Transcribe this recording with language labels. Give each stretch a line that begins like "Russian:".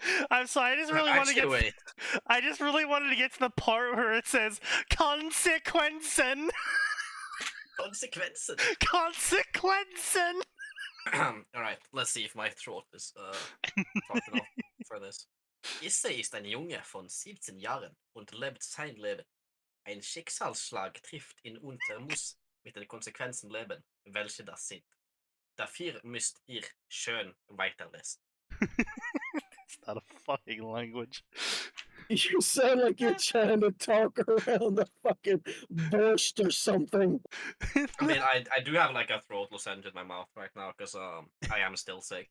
English: I'm sorry, I just really want to get. Wait. I just really wanted to get to the part where it says Konsequenzen.
German: Konsequenzen. Konsequenzen.
English: Alright, let's see if my throat is talked enough for this.
German: Isse ist ein Junge von 17 Jahren und lebt sein Leben. Ein Schicksalsschlag trifft ihn und er muss mit den Konsequenzen leben, welche das sind. Dafür müsst ihr schön weiterlesen.
English: It's not a fucking language. You sound like you're trying to talk around the fucking borscht or something. I mean, I do have like a throat lozenge in my mouth right now because I am still sick.